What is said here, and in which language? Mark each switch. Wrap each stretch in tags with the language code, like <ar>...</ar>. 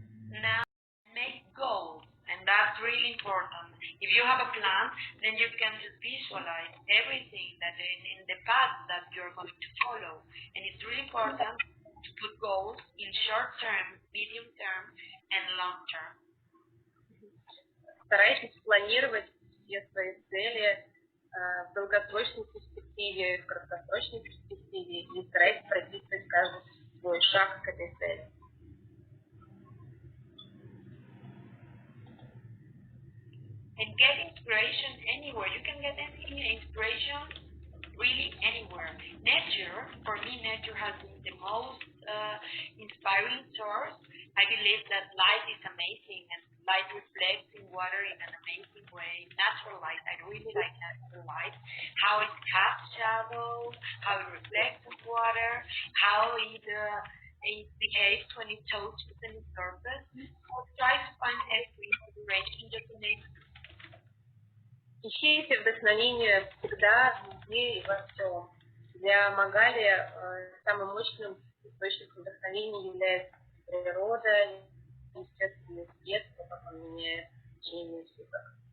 <en>Now, make goals, and that's really important. If you have a plan, then you can just visualize everything that in the path that you're going to follow. And it's really important to put goals in short term, medium term, and long term.</en> <ru>Старайтесь планировать все свои цели в долгосрочной перспективе, в краткосрочной перспективе, и старайтесь прописывать каждый свой шаг к этой цели.</ru> <en>And get inspiration anywhere. You can get any inspiration really anywhere. Nature, for me, nature has been the most inspiring source. I believe that light is amazing, and light reflects in water in an amazing way. Natural light, I really like natural light. How it casts shadows, how it reflects in water, how it behaves when it touches the surface. So try to find every inspiration just to make.</en> <ru>Ищите вдохновение всегда, везде и во всем. Для Магали самым мощным источником вдохновения является природа, естественный свет, как он меняет течение суток.</ru>